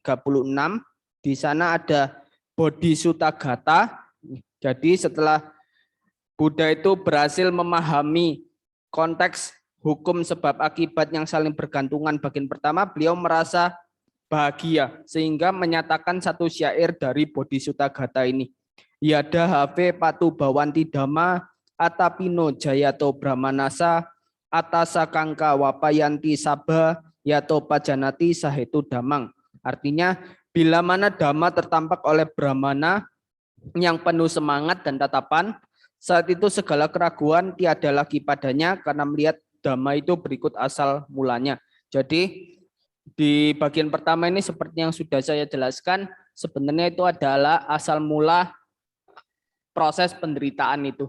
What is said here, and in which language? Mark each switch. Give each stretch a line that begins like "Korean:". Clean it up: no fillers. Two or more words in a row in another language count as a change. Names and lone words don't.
Indonesian: Di sana ada Bodhisutta-gata. Jadi setelah Buddha itu berhasil memahami konteks hukum sebab akibat yang saling bergantungan bagian pertama, beliau merasa bahagia sehingga menyatakan satu syair dari Bodhisutta-gata ini.
Pali: Yada have patu bawanti dhamma atapino jayato brahmanasa atasa kangka wapayanti sabha yato pajanati sahetu damang.
Indonesian: Artinya bila mana dhamma tertampak oleh brahmana yang penuh semangat dan tatapan, saat itu segala keraguan tiada lagi padanya karena melihat dhamma itu berikut asal mulanya. Jadi di bagian pertama ini seperti yang sudah saya jelaskan, sebenarnya itu adalah asal mula proses penderitaan itu.